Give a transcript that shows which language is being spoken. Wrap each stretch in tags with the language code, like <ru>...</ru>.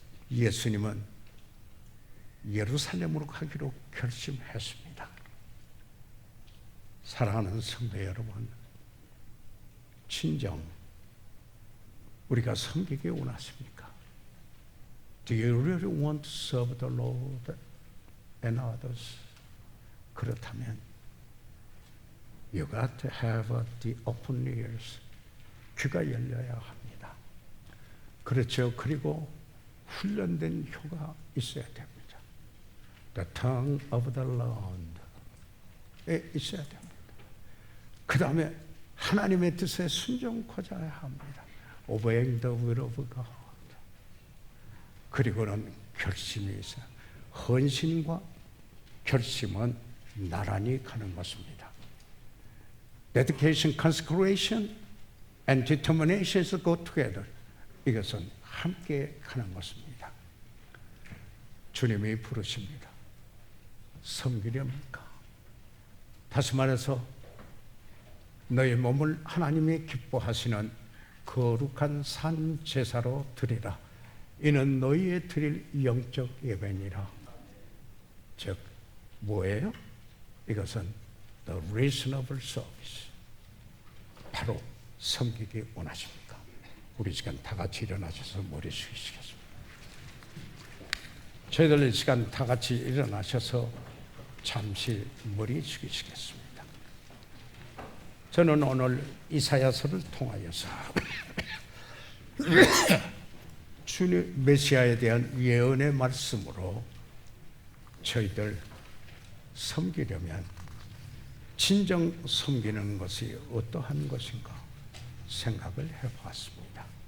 <ko>예수님은 예루살렘으로 가기로 결심했습니다. 사랑하는 성도 여러분, 진정 우리가 섬기기 원하십니까?</ko> <en>Do you really want to serve the Lord and others?</en> <ko>그렇다면</ko> <en>You got to have the open ears.</en> <ko>귀가 열려야 합니다. 그렇죠. 그리고 훈련된 혀가 있어야 됩니다.</ko> <en>The tongue of the Lord에</en> <ko>있어야 됩니다. 그 다음에 하나님의 뜻에 순종하자 합니다.</ko> <en>Obeying the will of God.</en> <ko>그리고는 결심이 있어요. 헌신과 결심은 나란히 가는 것입니다.</ko> <en>Dedication, consecration, and determination go together.</en> <ko>이것은 함께 가는 것입니다. 주님이 부르십니다. 섬기렵니까? 다시 말해서 너의 몸을 하나님이 기뻐하시는 거룩한 산 제사로 드리라. 이는 너희의 드릴 영적 예배니라. 즉 뭐예요? 이것은</ko> <en>the reasonable service.</en> <ko>바로 섬기기 원하십니까? 우리 시간 다 같이 일어나셔서 머리 숙이시겠습니다. 저희들 이 시간 다 같이 일어나셔서 잠시 머리 숙이시겠습니다. 저는 오늘 이사야서를 통하여서 주님 메시아에 대한 예언의 말씀으로 저희들 섬기려면 진정 섬기는 것이 어떠한 것인가 생각을 해보았습니다.</ko>